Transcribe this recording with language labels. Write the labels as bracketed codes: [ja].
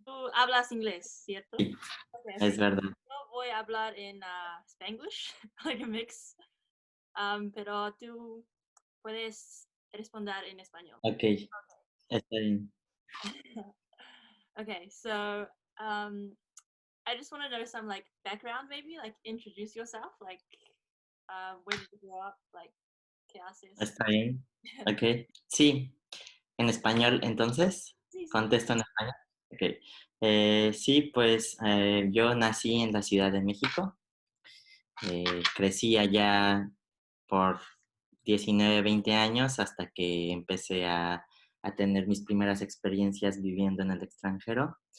[es] Tú hablas inglés, ¿cierto? Sí, [en] Okay, [es] es [en] okay. [es] verdad. Yo voy a hablar en Spanglish, [en] like a mix, [es] pero tú puedes responder en español. Ok, está bien. [en] Okay, so um, I just want to know some like background, maybe like introduce yourself, like where did you grow up, like [es] qué haces. Está bien. Ok, sí, en español, entonces, Sí, sí. contesto en español. Ok, sí, pues yo nací en la Ciudad de México. Crecí allá por 19, 20 años hasta que empecé a tener mis primeras experiencias viviendo en el extranjero.